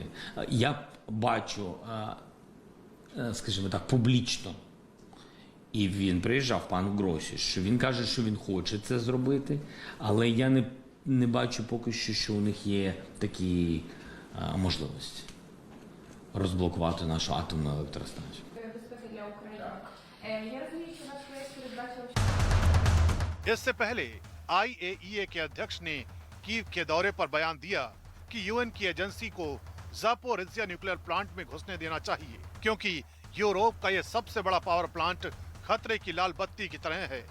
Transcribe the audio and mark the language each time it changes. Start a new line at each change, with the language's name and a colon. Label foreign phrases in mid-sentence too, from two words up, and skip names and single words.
Ukrainian: Я бачу, скажімо так, публічно, і він приїжджав, пан Гросі, що він каже, що він хоче це зробити, але я не бачу поки що у них є такі можливості розблокувати нашу атомну електростанцію. Безпеки для України. Я розумію, що наш проєкт передбачив...
Hindi: इससे पहले IAEA के अध्यक्ष ने कीव के दौरे पर बयान दिया कि यूएन की एजेंसी को ज़ापोरिज़िया
English: nuclear plant
Hindi: में घुसने देना चाहिए क्योंकि यूरोप का यह सबसे बड़ा
English: power plant
Hindi: खतरे की लाल बत्ती की तरह है।